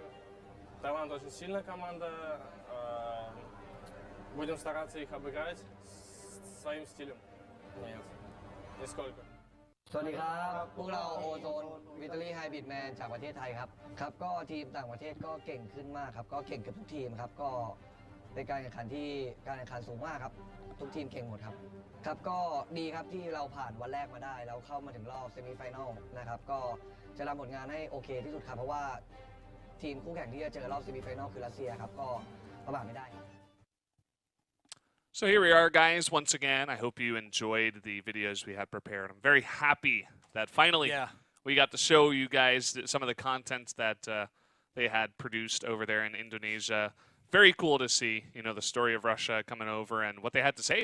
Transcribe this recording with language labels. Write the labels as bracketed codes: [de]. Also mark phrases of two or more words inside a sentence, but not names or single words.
[ru] Таиланд очень сильная команда, будем стараться их обыграть своим стилем. Нет, нисколько. [th] สวัสดีครับพวกเราโอโซนวิตาลีไฮบริดแมนจากประเทศไทยครับก็ทีมต่างประเทศก็เก่งขึ้นมากครับก็เก่งกับทุกทีมครับก็เป็นการแข่งขันที่การแข่งขันสูงมากครับทุกทีมเก่งหมดครับก็ดีครับที่เราผ่านวันแรกมาได้แล้วเข้ามาถึงรอบเซมิไฟแนลนะครับก็จะทำผลงานให้โอเคที่สุดครับเพราะว่าทีมคู่แข่งที่จะเจอรอบเซมิไฟแนลคือรัสเซียครับก็ประมาทไม่ได้ [en] So here we are, guys, once again. I hope you enjoyed the videos we had prepared. I'm very happy that finally we got to show you guys some of the content that they had produced over there in Indonesia. Very cool to see, you know, the story of Russia coming over and what they had to say.